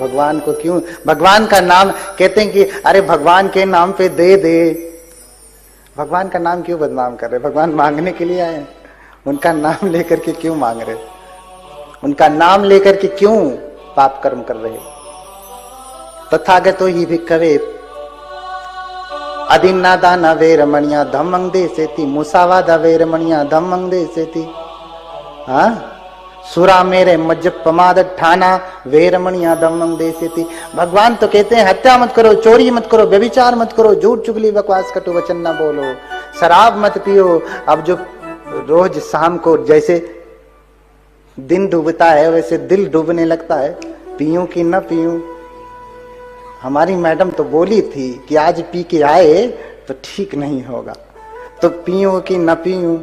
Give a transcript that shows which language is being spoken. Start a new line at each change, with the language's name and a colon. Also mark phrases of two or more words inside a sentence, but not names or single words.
Hindi: भगवान को क्यों, भगवान का नाम कहते हैं कि अरे भगवान के नाम पे दे दे, भगवान का नाम क्यों बदनाम कर रहे? भगवान मांगने के लिए आए, उनका नाम लेकर के क्यों मांग रहे? उनका नाम लेकर के क्यों पाप कर्म कर रहे?
Pali: तथागतो ही भिक्खवे अदिन्ना दाना वेरमणिया धम्मं देसेति मुसावादा वेरमणिया धम्मं देसेति। हाँ, सुरा मेरे मज्ज पमाद ठाना वेरमणिया धम्मं देसेति।
Hindi: भगवान तो कहते हैं हत्या मत करो, चोरी मत करो, व्यभिचार मत करो, झूठ चुगली बकवास कटु वचन न बोलो, शराब मत पियो। अब जो रोज शाम को जैसे दिन डूबता है वैसे दिल डूबने लगता है, पीऊं कि न पीऊं। हमारी मैडम तो बोली थी कि आज पी के आए तो ठीक नहीं होगा, तो पीऊं कि न पीऊं।